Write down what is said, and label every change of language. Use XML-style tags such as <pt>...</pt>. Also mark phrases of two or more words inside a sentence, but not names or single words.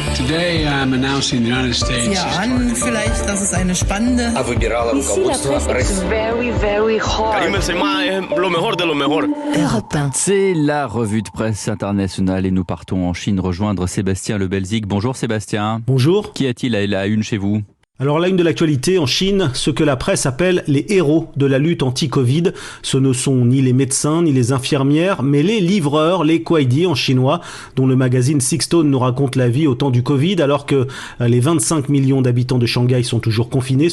<en>Today I'm announcing the United States.</en> <de>Ja, an vielleicht, das ist eine spannende.</de> <fr>Ici, la presse est</fr> <en>very, very hard.</en> <fr>Europe 1. C'est la revue de presse internationale et nous partons en Chine rejoindre Sébastien Le Belzic. Bonjour Sébastien. Bonjour. Qui a-t-il à la une chez vous ? Alors la une de l'actualité en Chine, ce que la presse appelle les héros de la lutte anti-Covid. Ce ne sont ni les médecins ni les infirmières, mais les livreurs, les kuaidi en chinois, dont le magazine Sixstone nous raconte la vie au temps du Covid, alors que les 25 millions d'habitants de Shanghai sont toujours confinés.</fr>